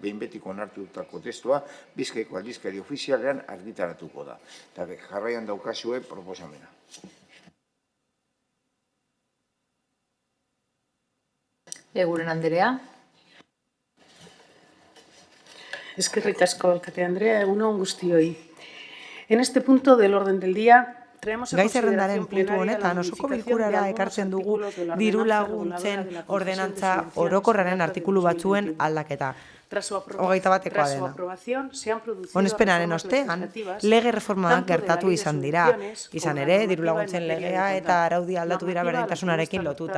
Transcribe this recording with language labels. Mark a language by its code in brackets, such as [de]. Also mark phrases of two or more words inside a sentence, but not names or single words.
[eu] Behin betiko onartutako testua Bizkaiko aldizkari ofizialean argitaratuko da. Eta jarraian daukazue proposamena. Eguren Anderea. Eskerrik asko, alkate Andrea, egunon guztioi. [es] En este punto del orden del día [eu] gai zerrendaren puntu honetan osoko bilkurara ekartzen dugu diru laguntzen ordenantza orokorraren artikulu batzuen aldaketa. Hogeita batekoa dena. Onespenaren ostean, lege reformak gertatu izan dira. Izan ere, diru laguntzen legea eta araudi aldatu dira berdintasunarekin lotuta.